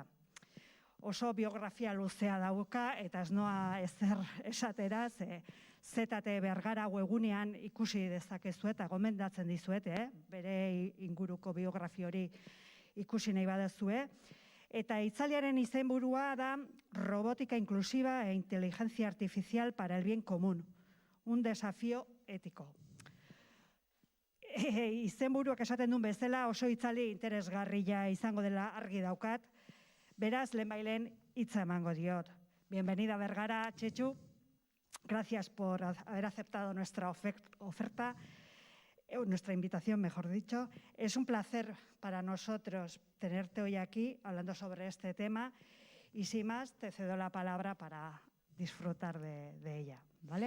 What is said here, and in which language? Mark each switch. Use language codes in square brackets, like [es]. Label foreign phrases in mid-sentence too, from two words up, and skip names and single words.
[eu] Oso biografia luzea dauka, eta ez noa ezer esatera, ZT Bergara webunean ikusi dezakezu eta gomendatzen dizuet, bere inguruko biografia hori ikusi nahi badazue. Eta hitzaldiaren izenburua da Robótica inclusiva e inteligencia artificial para el bien común, un desafío ético. Izenburuak esaten duen bezala oso hitzaldi interesgarria izango dela argi daukat. Beraz, lehenbailen hitza emango diot. Bienvenida Bergara, Txetxu. [es] Gracias por haber aceptado nuestra oferta, nuestra invitación, mejor dicho. Es un placer para nosotros tenerte hoy aquí hablando sobre este tema y sin más te cedo la palabra para disfrutar de ella, ¿vale?